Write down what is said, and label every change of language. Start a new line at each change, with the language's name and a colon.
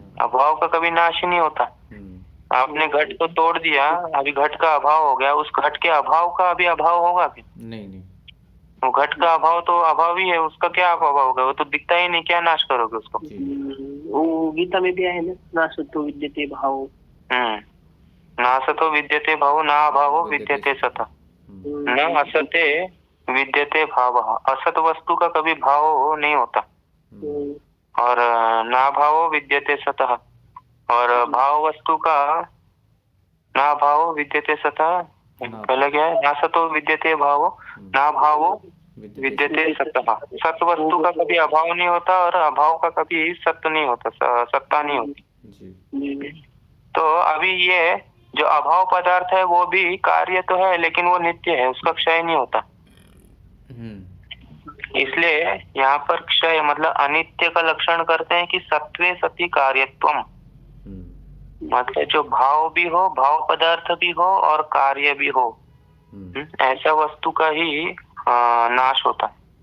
Hindi: अभाव का कभी नाश ही नहीं होता। आपने घट को तोड़ दिया, अभी घट का अभाव हो गया, उस घट के अभाव का अभी अभाव होगा क्या? नहीं। वो घट का अभाव तो अभाव ही है, उसका क्या अभाव होगा? वो तो दिखता ही नहीं, क्या नाश करोगे उसको? वो गीता में भी है ना,
Sanskrit: नासतो विद्यते भाव। नासतो विद्यते भाव न अभावो विद्यते सतः न असते विद्यते भाव।
Hindi: असत वस्तु का कभी भाव नहीं होता और
Sanskrit: ना भावो विद्यते सतः,
Hindi: और भाव वस्तु का ना भावो विद्यते सतः पहले क्या है?
Sanskrit: नासतो विद्यते भावो ना भावो विद्यते सतः।
Hindi: सत वस्तु का कभी अभाव नहीं होता और अभाव का कभी सत्य नहीं होता, सत्ता नहीं होती। तो अभी ये जो अभाव पदार्थ है वो भी कार्य तो है, लेकिन वो नित्य है, उसका क्षय नहीं होता। इसलिए यहाँ पर क्षय मतलब अनित्य का लक्षण करते हैं कि सत्वे सति कार्यत्वम, मतलब जो भाव भी हो, भाव पदार्थ भी हो और कार्य भी हो, ऐसा वस्तु का ही नाश होता है।